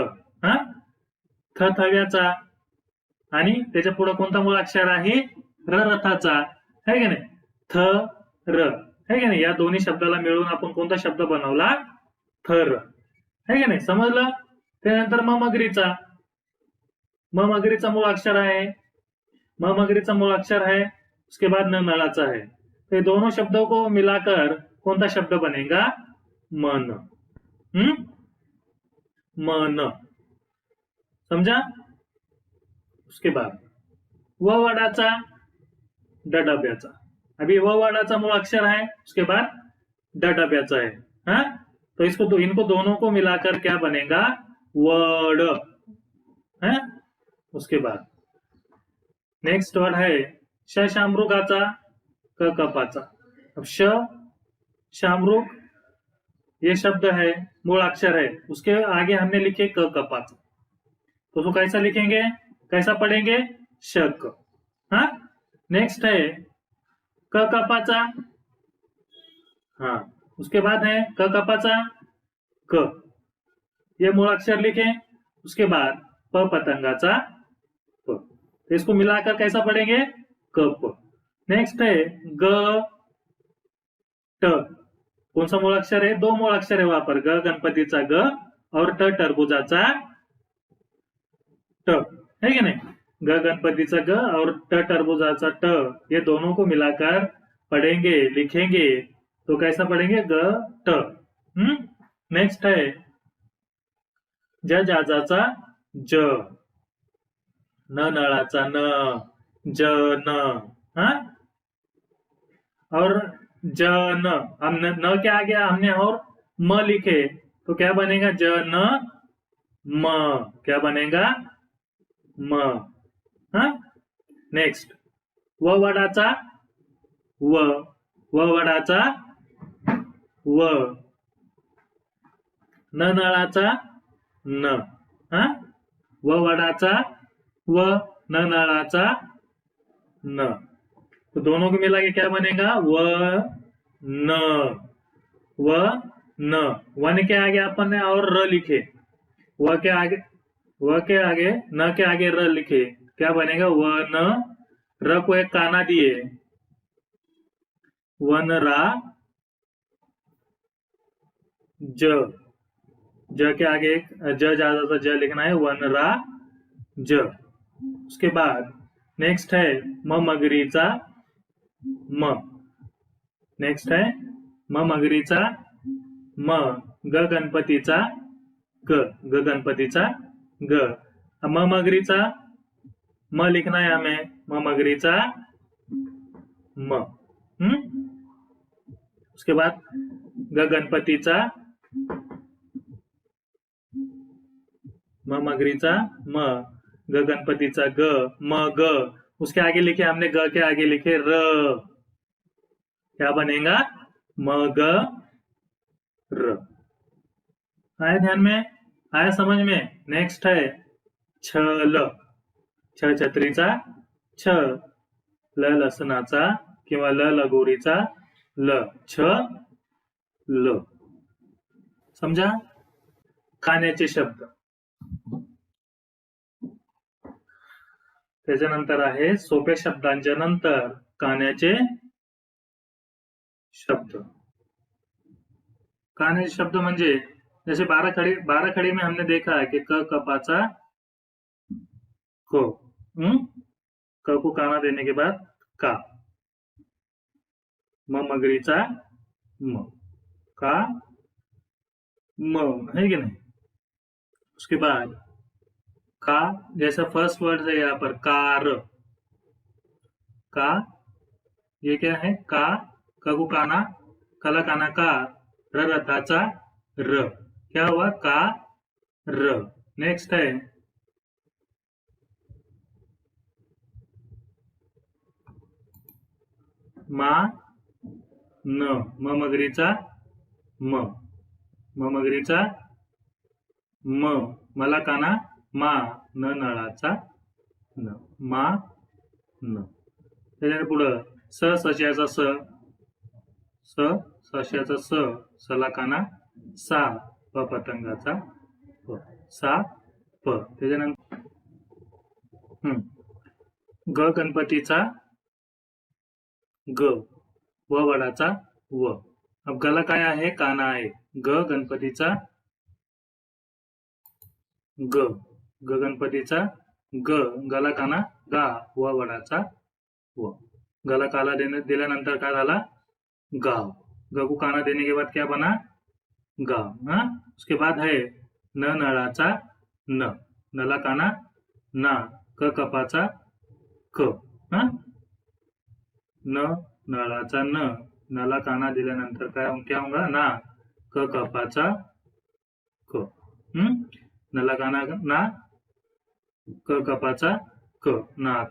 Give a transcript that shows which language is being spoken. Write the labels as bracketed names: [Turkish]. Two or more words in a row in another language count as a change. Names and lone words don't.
[Marathi] थ थव्याचा, आणि त्याच्या पुढे कोणता मूळ अक्षर आहे? र रथाचा, है की नाही? थ र, है की नाही? या दोन्ही शब्दाला मिळून आपण कोणता शब्द बनवला? थर, है की नाही? समजलं? त्यानंतर म मगरीचा, म मगरीचा मूळ अक्षर आहे, म मगरीचा मूळ अक्षर है, [Hindi] उसके बाद [Marathi] न नळाचा है. [Hindi] तो दोनों शब्दों को मिलाकर कौन सा शब्द बनेगा? मन. मन, समझा? उसके बाद [Marathi] व वडाचा ड डब्याचा. [Hindi] अभी [Marathi] व वडाचा [Hindi] मूल अक्षर है, उसके बाद [Marathi] ड डब्याचा [Hindi] है. तो इनको दोनों को मिलाकर क्या बनेगा? वड. उसके बाद [English] next word [Hindi] है [Marathi] श शामृगाचा क कपाचा. [Hindi] अब श शामृग ये शब्द है, मूल अक्षर है, उसके आगे हमने लिखे [Marathi] क कपाचा, [Hindi] तो उसको कैसा लिखेंगे, कैसा पढ़ेंगे, शक। हाँ, नेक्स्ट है [Marathi] क कपाचा, [Hindi] हाँ, उसके बाद है [Marathi] क कपाचा क, [Hindi] ये मूल अक्षर लिखे, उसके बाद [Marathi] प पतंगाचा प, [Hindi] तो इसको मिलाकर कैसा पढ़ेंगे, कप। नेक्स्ट है ग ट, कौन सा मूल अक्षर है, दो मूल अक्षर है वहां पर, [Marathi] ग गणपतीचा ग [Hindi] और [Marathi] ट टरबुजाचा ट, [Hindi] है कि नहीं, [Marathi] ग गणपतीचा ग [Hindi] और [Marathi] ट टरबुजाचा ट, [Hindi] ये दोनों को मिलाकर पढ़ेंगे, लिखेंगे, तो कैसा पढ़ेंगे, ग ट। नेक्स्ट है [Marathi] ज जाजाचा ज, न नळाचा न, [Hindi] ज न, हाँ, और ज न, हमने न के आगे हमने और म लिखे, तो क्या बनेगा, ज न म, क्या बनेगा, म। हाँ, नेक्स्ट [Marathi] व वडाचा व, व वडाचा व, न नळाचा न, [Hindi] हा, व वडाचा व, न नळाचा न, तो दोनों को मिला के क्या बनेगा, व न, व न, वन के आगे अपन ने और र लिखे, व के आगे, व के आगे न के आगे र लिखे, क्या बनेगा, व न, र को एक काना दिए, वन रा ज, ज के आगे एक ज ज्यादा ज लिखना है, वन रा ज। उसके बाद नेक्स्ट है [Marathi] म मगरीचा म, [Hindi] नेक्स्ट है [Marathi] म मगरीचा म, ग गणपतीचा ग, ग गणपतीचा ग, म मगरीचा म [Hindi] लिखना है हमें, [Marathi] म मगरीचा म। [Hindi] उसके बाद [Marathi] ग गणपतीचा म मगरीचा म, ग गणपतीचा ग, [Hindi] म ग, उसके आगे लिखे हमने, ग के आगे लिखे र, क्या बनेगा, म ग र। आया ध्यान में, आया समझ में। नेक्स्ट है छल, [Marathi] छ छत्रीचा छ, ल लसणाचा किंवा ल लगोरीचा ल, छ ल। समजा, खाण्याचे शब्द, त्याच्यानंतर आहे सोप्या शब्दांच्या नंतर कान्याचे शब्द। कान्याचे शब्द [Hindi] म्हणजे जैसे 12 खड़ी में हमने देखा है कि [Marathi] क कपाचा [Hindi] को, क को काना देने के बाद का, [Marathi] म मगरीचा म, का म, [Hindi] है कि नहीं। उसके बाद का, जैसा [English] first word [Hindi] है यहाँ पर कार, का, ये क्या है, का को काना, कला काना का, [Marathi] र रथाचा र, [Hindi] क्या हुआ, का र। नेक्स्ट है मा न, [Marathi] म मगरीचा म, म मगरीचा म, मला काना मा, न नळाचा न, मा न। त्याच्या पुढं स सश्याचा स, स सश्याचा स, सला काना सा, प पतंगाचा प, सा प। त्याच्यानंतर ग गणपतीचा ग, व वडाचा व। अब गला काय आहे, काना आहे, ग गणपतीचा ग, ग गणपतीचा ग, गला काना गा, व वडाचा व। गला काला दिल्यानंतर काय झाला, गाव, [Hindi] ग को काना देने के बाद क्या बना, गाव। हाँ, उसके बाद है [Marathi] न नळाचा न, नला काना ना, क कपाचा क, [Hindi] हा, [Marathi] न नळाचा न, नला काना दिल्यानंतर [Hindi] क्या होगा, ना, [Marathi] क कपाचा क, नला काना ना, क कपाचा क, [Hindi] नाक।